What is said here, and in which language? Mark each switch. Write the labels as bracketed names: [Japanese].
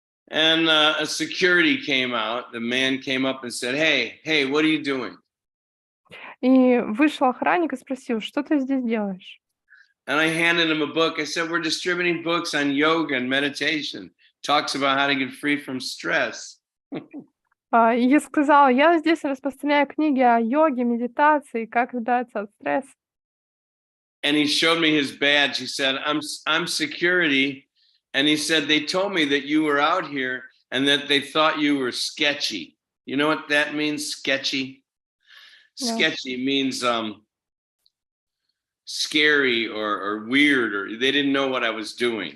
[English] And a security came out. The man came up and said, "Hey, what are you doing?" [Russian] И вышел охранник и спросил, что ты здесь делаешь? [English] And I handed him a book. I said, "We're distributing books on yoga and meditation. Talks about how to get free from stress." [Russian] И я сказала, я здесь распространяю книги о йоге, медитации, как избавиться от стресса. [English] And he showed me his badge. He said, I'm security. And he said, they told me that you were out here and that they thought you were sketchy. You know what that means, sketchy? No. Sketchy means scary or weird, or they didn't know what I was doing.